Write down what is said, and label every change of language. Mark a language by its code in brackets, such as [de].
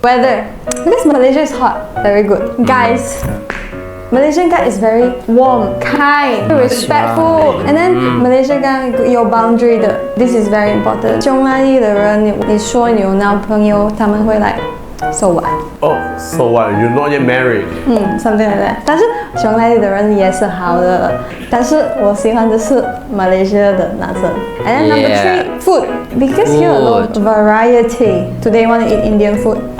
[en] Weather, because Malaysia is hot, very good. Guys, Malaysian guy is very warm, kind, respectful, and then Malaysian guy [zh] 有 [en] boundary 的 ，this is very important. [zh] 匈牙利的人，你说你有男朋友，他们会来。 [en] So what? Oh, so what? You're not yet married. Something like that. [zh] 但是匈牙利的人也是好的，但是我喜欢的是马来西亚的男生。 [en] And then number three, food. Because here a lot of variety. Today want to eat Indian food.